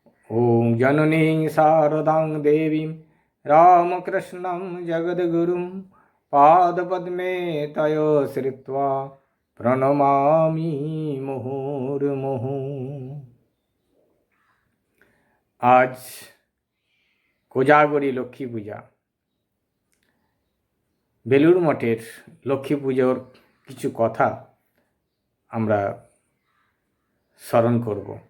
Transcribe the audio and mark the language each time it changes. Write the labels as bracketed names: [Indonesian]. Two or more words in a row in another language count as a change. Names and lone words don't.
[Sanskrit] ॐ जननीं शारदां देवीं रामकृष्णं जगद्गुरुं पादपद्मे तयो श्रित्वा प्रणमामि मुहुर्मुहुः। [Bangla] आज কোজাগরী লক্ষ্মী পূজা। বেলুড় মঠের লক্ষ্মী পুজোর কিছু কথা আমরা স্মরণ করব।